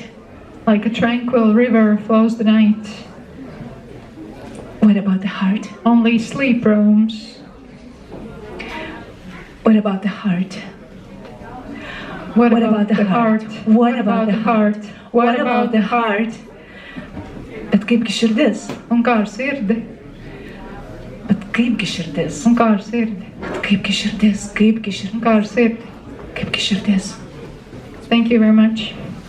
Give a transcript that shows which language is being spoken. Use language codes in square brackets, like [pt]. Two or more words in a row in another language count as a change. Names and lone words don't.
[en] Like a tranquil river flows the night. What about the heart? Only sleep roams. What about the heart? What about the heart? What about the heart? What about the heart? [lt] Bet kaipgi širdis? [lv] Un kā ar sirdi? [lt] Bet kaipgi širdis? [lv] Un kā ar sirdi? [lt] Bet kaipgi širdis? Kaipgi širdis? [lv] Un kā ar sirdi? [lt] Kaipgi širdis? [en] Thank you very much.